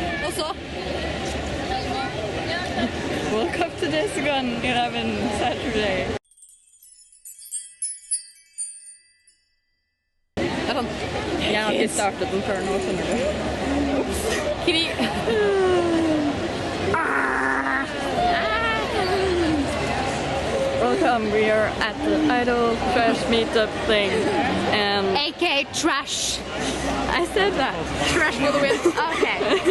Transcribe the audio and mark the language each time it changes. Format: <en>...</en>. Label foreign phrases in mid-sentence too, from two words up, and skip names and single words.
<no>så.</no> <en>Welcome to Desucon 11 Saturday.</en> <no>Jeg har ikke startet den før nå, skjønner du.</no> <en>Welcome, we are at the Idol Trash Meetup thing, and... A.k.a. trash. I said that. Trash for the win. Okay.</en>